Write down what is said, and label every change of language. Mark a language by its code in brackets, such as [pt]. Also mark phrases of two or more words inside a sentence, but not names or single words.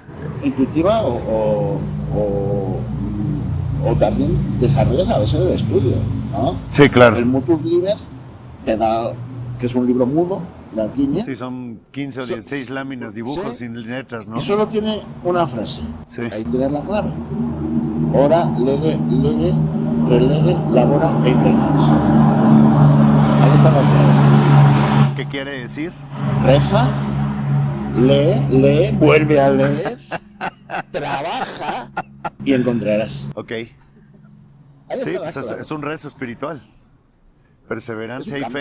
[es] Intuitiva o también desarrollas a veces del estudio, ¿no? Sí, claro. El Mutus Liber te da, que es un libro mudo, de alquimia. Sí, son 15 o 16 láminas, dibujos sí, sin letras, ¿no? Y solo tiene una frase. Sí. Ahí tienes la clave. [la] Ora, lege, relege, labora e imperanza. [es] Ahí está la clave. ¿Qué quiere decir? Reza, lee, vuelve a leer, trabaja y encontrarás. Ok. Ahí Sí, están las pues claves. es un rezo espiritual. Perseverancia y fe.